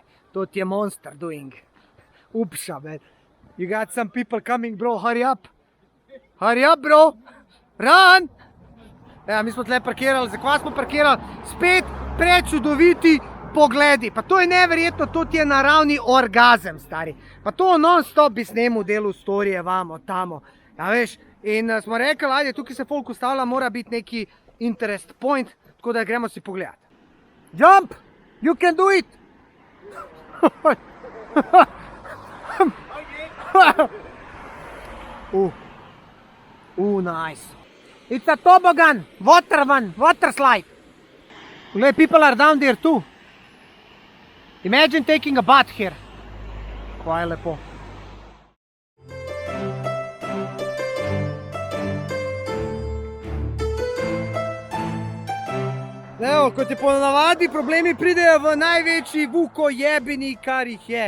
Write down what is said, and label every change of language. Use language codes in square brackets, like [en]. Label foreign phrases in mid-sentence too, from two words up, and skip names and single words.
[sl] To ti je [en] monster doing. [sl] Upša, man. [en] You got some people coming, bro, hurry up. Hurry up, bro. Run! [sl] Evo, mi smo tle parkirali, zakaj smo parkirali? Spet prečudoviti pogledi. Pa to je neverjetno, to ti je naravni orgazem, stari. Pa to non-stop bi snemu delu storije, vamo, tamo. Ja, veš, in smo rekli, ajde, tukaj se folk ustavlja, mora biti neki [en] interest point, [sl] tako da gremo si pogledati. [en] Jump! You can do it! Nice. It's a toboggan, water slide. Look, people are down there too. Imagine taking a bath here. [sl] Kaj je lepo. Evo, kot je ponavadi, problemi pridejo v največji vukojebini, kar jih je.